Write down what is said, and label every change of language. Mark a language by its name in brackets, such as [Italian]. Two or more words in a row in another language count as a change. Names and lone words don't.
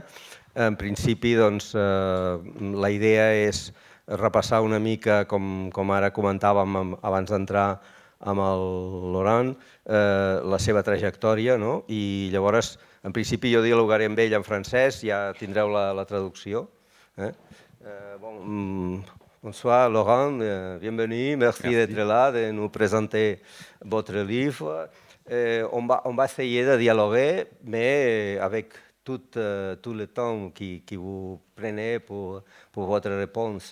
[Catalan] En principi, la idea és repassar una mica, com ara comentàvem abans d'entrar amb el Laurent, la seva trajectòria, i llavors, en principi, jo dialogaré amb ell en francès, ja tindreu la traducció. [French] Bonsoir Laurent, bienvenue, merci d'être là, de nous présenter votre livre. On va essayer de dialoguer, mais avec tout le temps que vous prenez pour votre réponse.